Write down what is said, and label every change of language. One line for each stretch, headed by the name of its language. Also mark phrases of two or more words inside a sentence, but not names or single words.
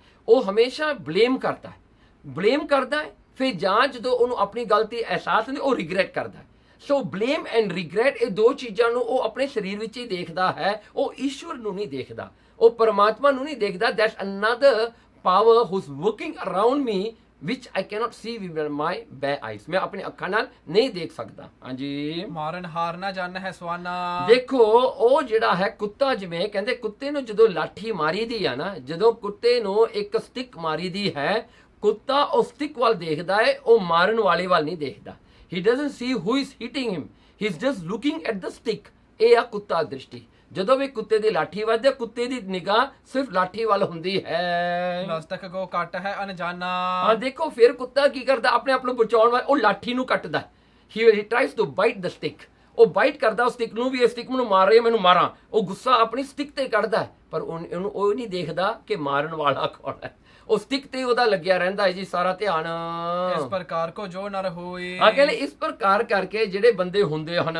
Punjabi: ਉਹ ਹਮੇਸ਼ਾ ਬਲੇਮ ਕਰਦਾ ਹੈ, ਫਿਰ ਜਾਂ ਜਦੋਂ ਉਹਨੂੰ ਆਪਣੀ ਗਲਤੀ ਅਹਿਸਾਸ ਹੁੰਦੀ ਉਹ ਰਿਗਰੈਟ ਕਰਦਾ ਹੈ।
English: so blame and regret,
Punjabi: ਇਹ ਦੋ ਚੀਜ਼ਾਂ ਨੂੰ ਉਹ ਆਪਣੇ ਸਰੀਰ ਵਿੱਚ ਹੀ ਦੇਖਦਾ ਹੈ, ਉਹ ਈਸ਼ਵਰ ਨੂੰ ਨਹੀਂ ਦੇਖਦਾ, ਉਹ ਪਰਮਾਤਮਾ ਨੂੰ ਨਹੀਂ ਦੇਖਦਾ।
English: that's another power who's working around me which I cannot see with my bare eyes,
Punjabi: ਮੈਂ ਆਪਣੀ ਅੱਖਾਂ ਨਾਲ ਨਹੀਂ ਦੇਖ ਸਕਦਾ। ਹਾਂਜੀ, ਮਾਰਨ ਹਾਰ ਨਾ ਜਾਣ ਹੈ ਸਵਾਨਾ। ਦੇਖੋ ਉਹ ਜਿਹੜਾ ਹੈ ਕੁੱਤਾ, ਜਿਵੇਂ ਕਹਿੰਦੇ ਕੁੱਤੇ ਨੂੰ ਜਦੋਂ ਲਾਠੀ ਮਾਰੀ ਦੀ ਆ ਨਾ, ਜਦੋਂ ਕੁੱਤੇ ਨੂੰ ਇੱਕ ਸਟਿਕ ਮਾਰੀ ਦੀ ਹੈ, ਕੁੱਤਾ ਉਹ ਸਟਿਕ ਵੱਲ ਦੇਖਦਾ ਹੈ, ਉਹ ਮਾਰਨ ਵਾਲੇ ਵੱਲ ਨਹੀਂ ਦੇਖਦਾ।
English: he doesn't see who is hitting him, he is just looking at the stick।
Punjabi: ਇਹ ਆ ਕੁੱਤਾ ਦ੍ਰਿਸ਼ਟੀ। ਜਦੋਂ ਵੀ ਕੁੱਤੇ ਦੀ ਲਾਠੀ ਵੱਜਦੀ, ਕੁੱਤੇ ਦੀ ਨਿਗਾਹ ਸਿਰਫ ਲਾਠੀ ਵੱਲ ਹੁੰਦੀ ਹੈ। ਲਸਤਕ ਕੋ ਕੱਟ ਹੈ ਅਣਜਾਨਾ। ਹਾਂ ਦੇਖੋ ਫਿਰ ਕੁੱਤਾ ਕੀ ਕਰਦਾ, ਆਪਣੇ ਆਪ ਨੂੰ ਬਚਾਉਣ ਵਾਸਤੇ ਉਹ ਲਾਠੀ ਨੂੰ ਕੱਟਦਾ।
English: he tries to bite the stick,
Punjabi: ਉਹ ਬਾਈਟ ਕਰਦਾ ਉਸ ਸਟਿਕ ਨੂੰ ਵੀ, ਇਹ ਸਟਿਕ ਮੈਨੂੰ ਮਾਰ ਰਹੀ ਹੈ, ਮੈਨੂੰ ਮਾਰਾਂ। ਉਹ ਗੁੱਸਾ ਆਪਣੀ ਸਟਿਕ ਤੇ ਕੱਢਦਾ, ਪਰ ਉਹਨੂੰ ਉਹ ਨਹੀਂ ਦੇਖਦਾ ਕਿ ਮਾਰਨ ਵਾਲਾ ਕੌਣ ਹੈ। ਉਹ ਸਟਿਕ ਤੇ ਉਹਦਾ ਲੱਗਿਆ ਰਹਿੰਦਾ ਹੈ ਜੀ ਸਾਰਾ ਧਿਆਨ। ਇਸ ਪ੍ਰਕਾਰ ਕੋ ਜੋ ਨਰ ਹੋਏ, ਹਾਂ ਕਹਿੰਦੇ ਇਸ ਪ੍ਰਕਾਰ ਕਰਕੇ ਜਿਹੜੇ ਬੰਦੇ ਹੁੰਦੇ ਹਨ,